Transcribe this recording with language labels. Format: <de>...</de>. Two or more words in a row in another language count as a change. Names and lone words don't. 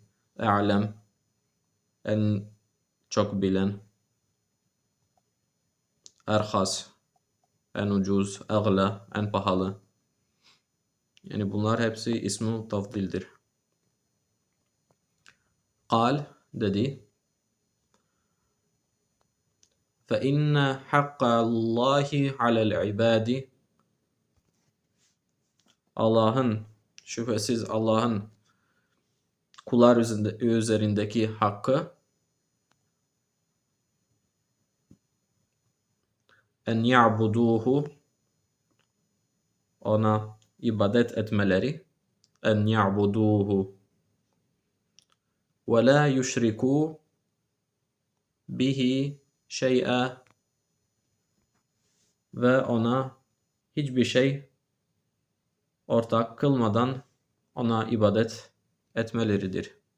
<tr>A'lem en çok bilen. Erhas en ucuz, agla en pahalı. Yani bunlar hepsi ismi tafdildir. Kal dedi.</tr> <ar>فَإِنَّ حَقَّ اللّٰهِ عَلَى الْعِبَادِ</ar> <tr>şüphesiz Allah'ın kullar üzerindeki hakkı</tr> <ar>أن يعبدوه</ar> <tr>ona ibadet etmeleri</tr> <ar>أن يعبدوه ولا يشركوا به شيئا</ar> <tr>ve ona hiçbir şey ortak kılmadan ona ibadet etmeleridir.</tr>